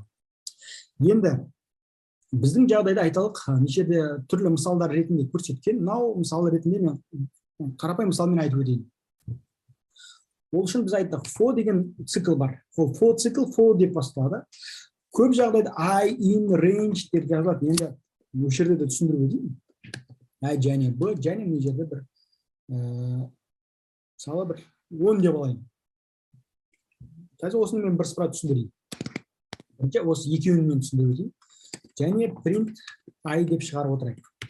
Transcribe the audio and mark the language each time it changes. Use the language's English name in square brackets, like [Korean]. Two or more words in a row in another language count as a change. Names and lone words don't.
[Kazakh] Енді біздің жағдайда айталық, нешеде түрлі мысалдар ретінде көрсеткен. Мынау мысал ретінде мен қарапайым мысалмен айтып өтейін. Ол үшін біз айттық, for деген цикл бар. For цикл for деп басталады. Көп жағдайда [English] I, in, range [Kazakh] деп жазылады. Енді осы жерде де түсіндіріп өтейін. I және B және мына жерде бір мысалы бір 10 деп алайын. Қазір осыны мен бірсыпыра түсіндірейін. Бірінші осы екеуін мен түсіндіріп өтейін. Және [English] print I [Kazakh] деп шығарып отырайық.